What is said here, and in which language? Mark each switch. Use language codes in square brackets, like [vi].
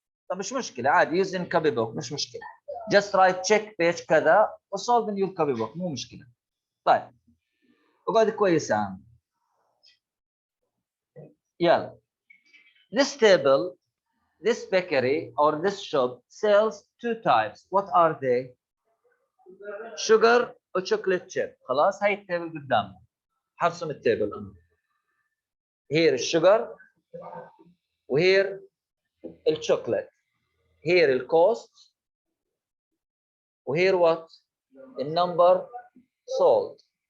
[ar] طب مش مشكلة عادي [en] using copy book [ar] مش مشكلة. [en] Just write check page كذا وsolve in your copy book [ar] مو مشكلة. طيب اقعد كويس يا عم. يلا. [en] This table, this bakery or this shop sells two types. What are they? Sugar or chocolate chip. [ar] خلاص هاي التيبل قدامنا. حرسم التيبل أنا. [en] Here الشجر وهير الشوكليت. Here الكوست وهير what? النمبر sold.